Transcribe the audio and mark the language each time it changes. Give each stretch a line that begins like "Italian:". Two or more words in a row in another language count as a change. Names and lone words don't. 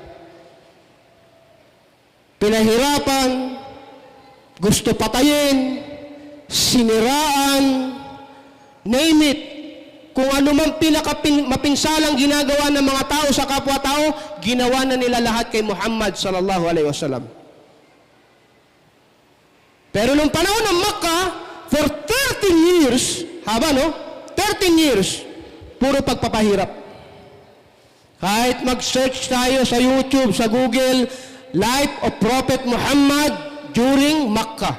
Filipino: Pinahirapan, gusto patayin, siniraan,
English: name it.
Filipino: Kung ano man pinaka-mapinsalang ginagawa ng mga tao sa kapwa-tao, ginawa na nila lahat kay Muhammad
Arabic: صلى الله عليه وسلم.
Filipino: Pero nung panahon ng Makkah,
English: for 13 years,
Filipino: haba no?
English: 13 years,
Filipino: puro pagpapahirap. Kahit mag-search tayo sa YouTube, sa Google,
English: Life of Prophet Muhammad during Makkah.